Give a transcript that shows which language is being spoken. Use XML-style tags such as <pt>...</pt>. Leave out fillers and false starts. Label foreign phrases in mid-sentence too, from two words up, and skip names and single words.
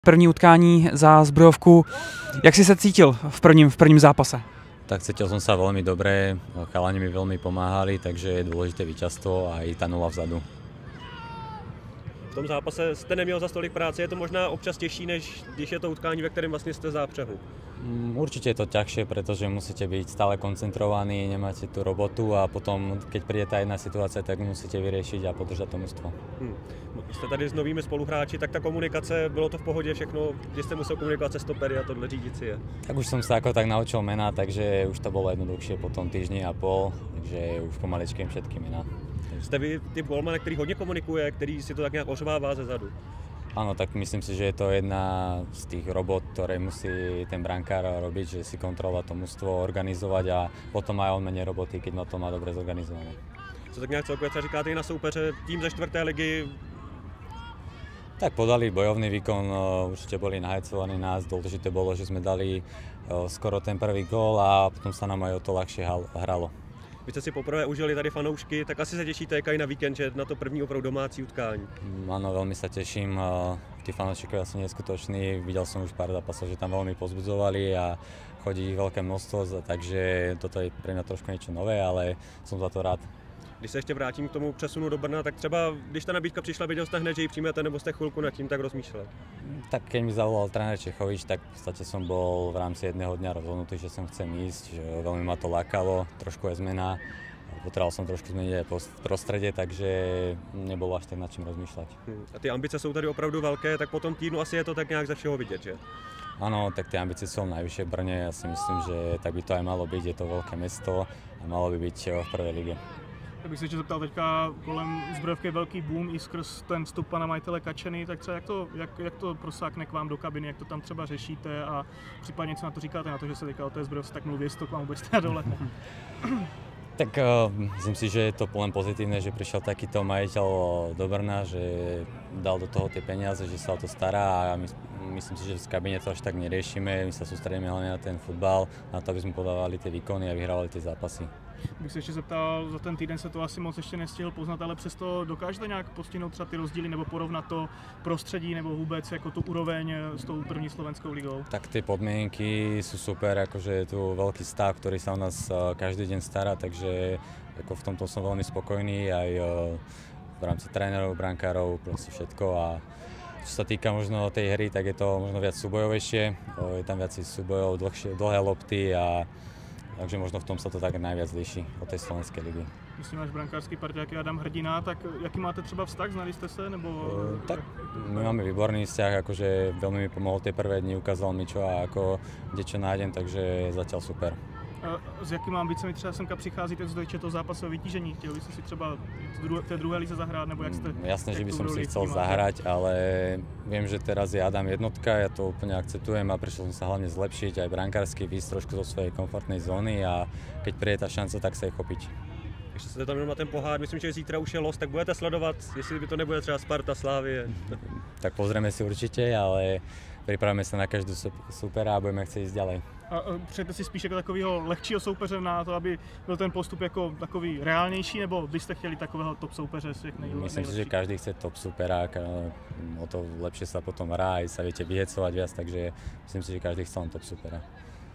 <cs>První utkání za Zbrojovku. Jak si se cítil v prvním zápase?</cs> <sk>Tak cítil som sa veľmi dobre, chalani mi veľmi pomáhali, takže je dôležité víťazstvo a i ta nula vzadu.</sk> <cs>V tom zápase jste neměl za tolik práce, je to možná občas těžší, než když je to utkání, ve kterém vlastně jste v zápřehu?</cs> <sk>Určite je to ťažšie, pretože musíte byť stále koncentrovaní, nemáte tú robotu a potom, keď príde tá jedna situácia, tak musíte vyriešiť a podržať to mužstvo.</sk> <cs>Jste tady s novými spoluhráči, tak ta komunikace, bylo to v pohodě všechno, když jste musel komunikovat se stopery a tohle řídit si je?</cs> <sk>Tak už som sa ako tak naučil mená, takže už to bolo jednoduchšie po tom týždni a pol, takže už pomaličky všetky mená.</sk> <cs>Jste vy typ golmana, který hodně komunikuje, který si to tak nějak ořvává ze zadu?</cs> <sk>Áno, tak myslím si, že je to jedna z tých robot, ktoré musí ten brankár robiť, že si kontrolovať to mužstvo, organizovať a potom aj on menej roboty, keď to má dobre zorganizované.</sk> <cs>Co tak nějak celkově třeba říkáte i na soupeře, tým ze 4. ligy?</cs> <sk>Tak podali bojovný výkon, určite boli nahajcovaní nás, dôležité bolo, že sme dali skoro ten prvý gól a potom sa nám aj o to ľahšie hralo.</sk> <cs>Vy jste si poprvé užili tady fanoušky, tak asi se těšíte i na víkend, že na to první opravdu domácí utkání.</cs> <sk>Áno, veľmi sa teším, tí fanoušikovia sú neskutoční, videl som už pár zápasov, že tam veľmi pozbudzovali a chodí ich veľké množstvo, takže toto je pre mňa trošku niečo nové, ale som za to rád.</sk> <cs>Když se ještě vrátím k tomu přesunu do Brna, tak třeba když ta nabídka přišla, věděl jste hned, že ji přijmete, nebo jste chvilku nad tím tak rozmýšleli?</cs> <sk>Tak keď mi zavolal tréner Čechovič, tak v podstate som bol v rámci jedného dňa rozhodnutý, že sem chcem ísť, že veľmi ma to lákalo, trošku je zmena. Potreboval som trošku zmeniť aj prostredie, takže nebolo až tak nad čím rozmýšľať.</sk> <cs>A ty ambice jsou tady opravdu velké, tak po tom týdnu asi je to tak nějak ze všeho vidět, že?</cs> <sk>Áno, tak tie ambície sú najvyššie v Brne, ja si myslím, že tak by to aj malo byť, je to veľké mesto a malo by byť v prvej lige.</sk> <cs>Tak bych se ještě zeptal, teďka kolem Zbrojovky je velký boom i skrz ten vstup pana majitele Kačeny, tak třeba jak to prosákne k vám do kabiny, jak to tam třeba řešíte a případně co na to říkáte, na to, že se teďka o té Zbrojovce tak mluví, jestli to k vám vůbec dole?</cs> <sk>Tak myslím si, že je to len pozitívne, že prišiel takýto majiteľ do Brna, že dal do toho tie peniaze, že sa o to stará a myslím si, že v kabine to až tak neriešime, my sa sústredíme hlavne na ten futbal, na to, aby sme podávali tie výkony a vyhrávali tie zápasy.</sk> <cs>Bych se ještě zeptal, za ten týden se to asi moc ještě nestihl poznat, ale přesto dokážete nějak postihnout třeba ty rozdíly nebo porovnat to prostředí nebo vůbec jako tu úroveň s tou první slovenskou ligou?</cs> <sk>Tak tie podmienky sú super, akože je tu veľký stav, ktorý sa o nás každý deň stará, takže ako v tomto som veľmi spokojný aj v rámci trénerov, brankárov, proste všetko a čo sa týka možno tej hry, tak je to možno viac súbojovejšie, je tam viac súbojov, dlhé lopty a takže možno v tom sa to tak najviac líši od tej slovenskej ligy.</sk> <cs>Myslím, váš brankářský parťák je Adam Hrdina, tak jaký máte třeba vztah,</cs> <sk>znali ste sa,</sk> <cs>nebo?</cs> <sk>Tak my máme výborný vzťah, akože veľmi mi pomohol tie prvé dni, ukázal mi čo a ako, kde čo nájdem, takže zatiaľ super.</sk> <cs>S jakými ambicemi třeba semka přicházíte z toho zápasového vytížení? Chtěli byste si třeba v té druhé lize zahrát, nebo jak jste?</cs> <sk>Jasné, že by som si chcel zahrať, ale viem, že teraz je Adam jednotka, ja to úplne akceptujem a prišiel som sa hlavne zlepšiť aj brankársky, výjsť trošku zo svojej komfortnej zóny a keď príde tá šanca, tak sa jej chopiť.</sk> <cs>Ještě se tam jenom na ten pohár, myslím, že zítra už je los, tak budete sledovat, jestli by to nebude třeba Sparta, Slávie.</cs> <sk>Tak pozrieme si určite, ale pripravíme sa na každú supera a budeme chcieť ísť ďalej.</sk> <cs>A přejete si spíš jako takového lehčího soupeře na to, aby byl ten postup jako takový reálnější, nebo byste chtěli takového top soupeře z těch nejlepších?</cs> <sk>Myslím si, že každý chce top supera, o to lepšie sa potom hrá, aj sa viete vyhecovať viac, takže myslím si, že každý chce len top supera.</sk>